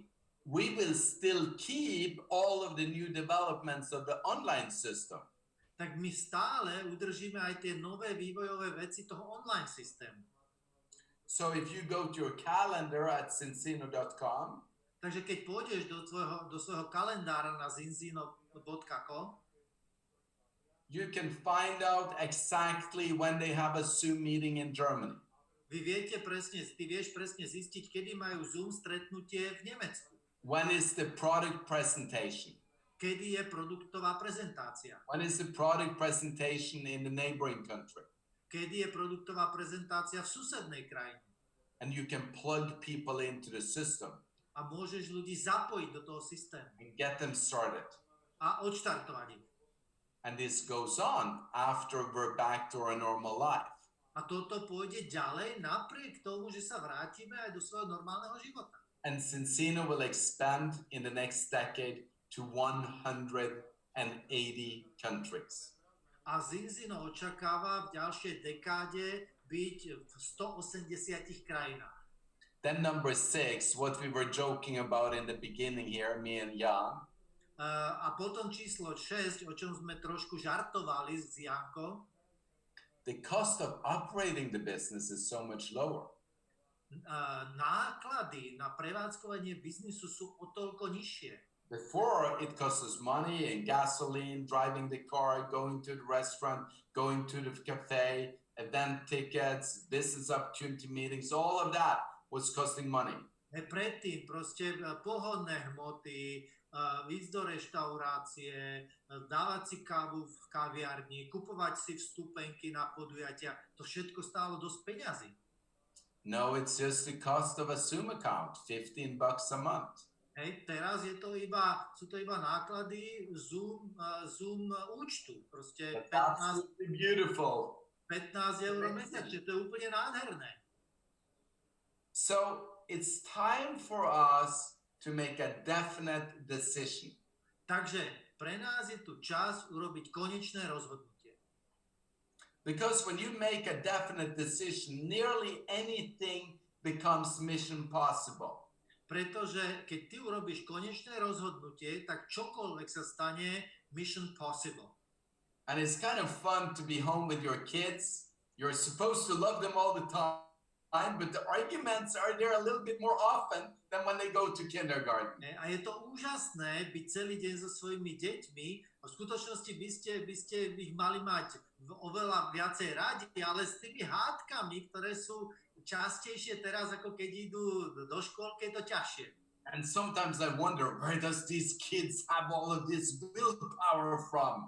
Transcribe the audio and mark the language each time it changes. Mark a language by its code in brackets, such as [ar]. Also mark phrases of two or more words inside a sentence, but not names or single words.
[en] we will still keep all of the new developments of the online system. [sk] tak my stále udržíme aj tie nové vývojové veci toho online systému. [en] So if you go to your calendar at zinzino.com, [sk] Takže keď pôjdeš do svojho kalendára na zinzino.com, [en] you can find out exactly when they have a Zoom meeting in Germany. [sk] ty vieš presne zistiť, kedy majú Zoom stretnutie v Nemecku. [en] When is the product presentation? [sk] Kedy je produktová prezentácia. [en] When is the product presentation in the neighboring country? [sk] Kedy je produktová prezentácia v susednej krajine. [en] And you can plug people into the system [sk] A môžeš ľudí zapojiť do toho systému [en] and get them started. [sk] a odštartovať ich. [en] And this goes on after we're back to our normal life. [sk] A toto pôjde ďalej napriek tomu, že sa vrátime aj do svojho normálneho života. [en] And Zinzino will expand in the next decade to 180 countries. [sk] A Zinzino očakáva v ďalšej dekáde byť v 180 krajinách. [en] Then number 6, what we were joking about in the beginning here, me and Jan, [sk] A potom číslo 6, o čom sme trošku žartovali s Jankom, [en] the cost of operating the business is so much lower. [sk] náklady na prevádzkovanie biznisu sú o toľko nižšie. [en] Before, it cost us money and gasoline, driving the car, going to the restaurant, going to the cafe, event tickets, business opportunity meetings, all of that was costing money. [sk] Predtým proste pohodné hmoty, ísť do reštaurácie, dávať si kávu v kaviarni, kupovať si vstupenky na podujatia, to všetko stálo dosť peňazí. [en] No, it's just the cost of a Zoom account, $15 a month. [sk] Hej, teraz sú to iba náklady Zoom účtu, proste [en] That's absolutely beautiful. [sk] 15 eur mesačne, to je úplne nádherné. [en] So it's time for us to make a definite decision. [sk] Takže pre nás je tu čas urobiť konečné rozhodnutie. [en] Because when you make a definite decision, nearly anything becomes mission possible. [sk] Pretože keď ty urobíš konečné rozhodnutie, tak čokoľvek sa stane [en] mission possible. And it's kind of fun to be home with your kids. You're supposed to love them all the time, but the arguments are there a little bit more often than when they go to kindergarten. [sk] A je to úžasné byť celý deň so svojimi deťmi. V skutočnosti by ste ich mali mať oveľa viacej radi, ale s tými hádkami, ktoré sú častejšie teraz, ako keď idú do škôlky, je to ťažšie. [en] And sometimes I wonder, where does these kids have all of this willpower from?